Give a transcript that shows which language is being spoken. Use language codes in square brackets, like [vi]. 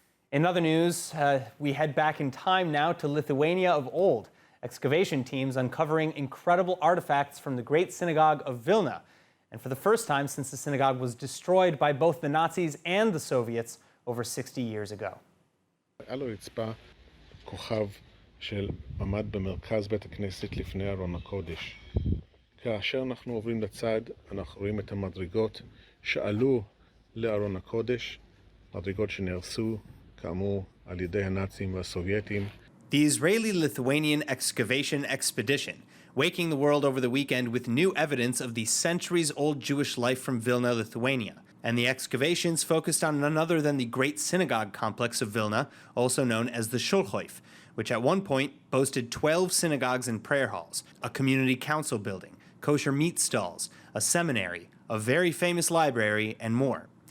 [en] In other news, we head back in time now to Lithuania of old. Excavation teams uncovering incredible artifacts from the Great Synagogue of Vilna. And for the first time since the synagogue was destroyed by both the Nazis and the Soviets over 60 years ago. [he] היה לו רצפה כוכב של עמד במרכז בית הכנסת לפני ארון הקודש. כאשר אנחנו עוברים לצד, אנחנו רואים את המדרגות שעלו לארון הקודש, מדרגות שנהרסו, כאמור, על ידי הנאצים והסובייטים. [en] The Israeli-Lithuanian excavation expedition, waking the world over the weekend with new evidence of the centuries-old Jewish life from Vilna, Lithuania. And the excavations focused on none other than the Great Synagogue complex of Vilna, also known as the Shulhoif, which at one point boasted 12 synagogues and prayer halls, a community council building, kosher meat stalls, a seminary, a very famous library, and more.